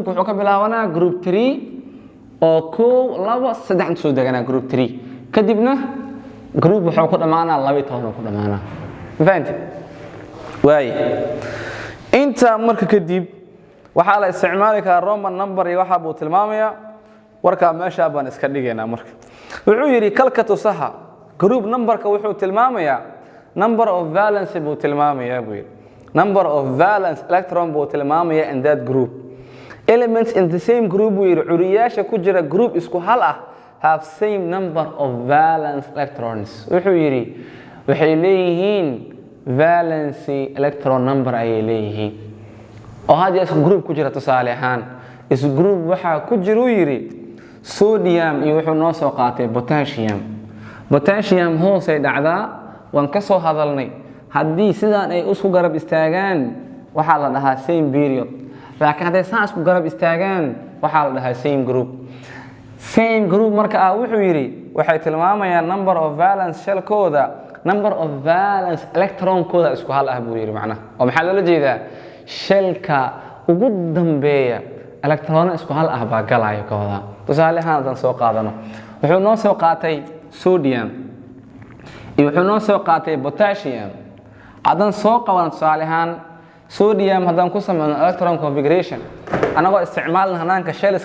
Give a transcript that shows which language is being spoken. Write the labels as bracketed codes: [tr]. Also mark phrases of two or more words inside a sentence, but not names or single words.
[so] wuxuu ka bilaabanaa group 3 oo 1 2 3 intuu deganaa group 3 kadibna group wuxuu ku dhamaanaa 12 ku dhamaanaa fahanti way inta marka kadib waxa la isticmaali karaa [en] roman number [so] iyo waxa uu tilmaamayaa warka meesha baan iska dhigaynaa marka wuxuu yiri kalka tusaha group numberka wuxuu tilmaamayaa [en] number of valence [so] buu tilmaamayaa buu yidhi [en] number of valence electron [so] buu tilmaamayaa [en] in that group elements in the same group [so] buu yidhi curiyaasha ku jira group isku hal ah [en] have same number of valence electrons [so] wuxuu yidhi waxay leeyihiin [en] valency electron number [so] ayay leeyihiin oo hadii isku group ku jira tusaale ahaan isku group waxa ku jira uu yiri sodium iyo wuxuu noo soo qaatay potassium hoos ay dhacdaa waan ka soo hadalnay hadii sidaan ay isku garab istaagaan waxa la dhahaa [en] same period [so] laakiin hadii saan isku garab istaagaan waxa la dhahaa [en] same group [so] marka wuxuu yiri waxay tilmaamayaan number [en] of valence shell- [so] kooda [en] number of valence electron- [so] kooda isku hal ah buu yiri macnaha oo maxaa loo jeedaa shell-ka ugu dambeeya electron isku hal ah baa galaya kooda tusaale ahaan aan soo qaadano wuxuu noo soo qaatay sodium iyo wuxuu noo soo qaatay potassium hadan soo qaban tusaale ahaan sodium hadan ku sameeyno [en] electron configuration [so] anagoo isticmaalna hanaanka shell-ka